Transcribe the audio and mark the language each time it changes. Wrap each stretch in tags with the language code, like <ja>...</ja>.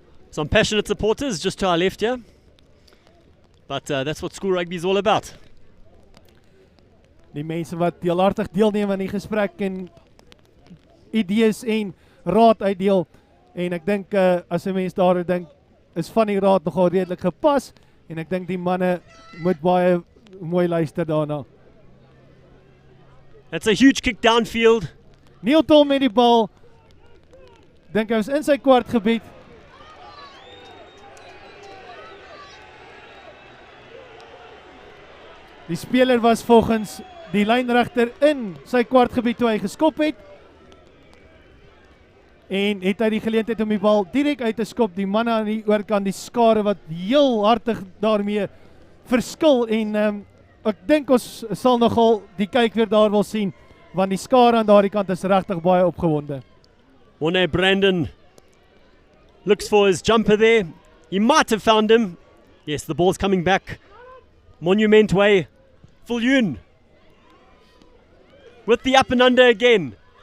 <en>Some passionate supporters just to our left here. But that's what school rugby is all about.</en> <af>Die mense wat deelhartig deelneem aan die gesprek en idees en raad uitdeel. En ek dink as 'n mens daar dink, is van die raad nogal redelik gepas. En ek dink die manne moet baie mooi luister daarna.</af> <en>That's a huge kick downfield.</en> <af>Neil Tom met die bal. Dink hy was in sy kwartgebied. Die speler was volgens die lynregter in sy kwartgebied toe hy geskop het. En het hy die geleentheid om die bal direk uit te skop. Die manne aan die oorkant, die skare wat heel hartig daarmee verskil. En ek dink ons sal nogal die kyk weer daar wil sien, want die skare aan daardie kant is regtig baie opgewonde.</af> <en>Morne Brandon looks for his jumper there. He might have found him. Yes, the ball's coming back. Monument way. Viljoen with the up and under again.</en>